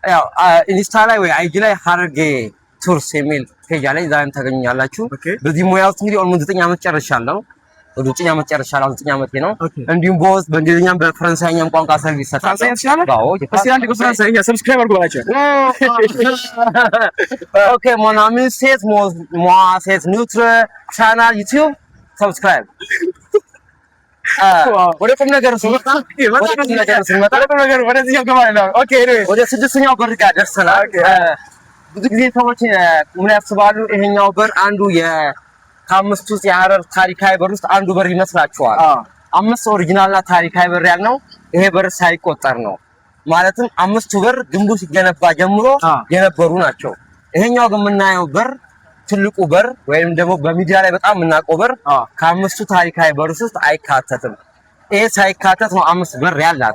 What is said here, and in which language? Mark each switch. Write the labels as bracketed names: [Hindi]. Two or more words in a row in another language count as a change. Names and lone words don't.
[Amharic] ያው ኢንስታ ላይ ወይ አይጂ ላይ ሀረርጌ ቱርስ የሚል ፔጅ ላይ ዛሬም ታገኛላችሁ። በዚህ ሙያ ውስጥ እንግዲህ ኦልሞስት 9 ዓመት ጨርሻለሁ። ወደ 9 ዓመት ጨርሻለሁ። 9 ዓመቴ ነው። እንዲሁም በውስጥ በእንግሊዝኛም በፈረንሳይኛም ቋንቋ ሰርቪስ ሰጣለሁ። ሰብስክራይብ አድርጉ ባላችሁ። ኦኬ [French] mon ami c'est moi c'est notre [Amharic] channel YouTube subscribe ወደ ቁም ነገር ስንመጣ ወደ ስድስተኛው በር ጋር ደርሰናል። ብዙ ጊዜ ሰዎች ምን ያስባሉ? ይሄኛው በር አንዱ ከአምስቱ የሀረር ታሪካዊ በር ውስጥ አንዱ በር ይመስላችኋል። 5 ኦሪጂናልና ታሪካዊ በር ያልነው ይሄ በር ሳይቆጠር ነው። ማለትም 5ቱ በር ግንቡ ሲገነባ ጀምሮ የነበሩ ናቸው። ይሄኛው ግን የምናየው በር ትልቁ በር ወይም ደግሞ በሚዲያ ላይ በጣም የምናውቀው በር ከ5ቱ ታሪካዊ በር ውስጥ አይካተትም። ይሄ ሳይካተት ነው 5 በር ያላት።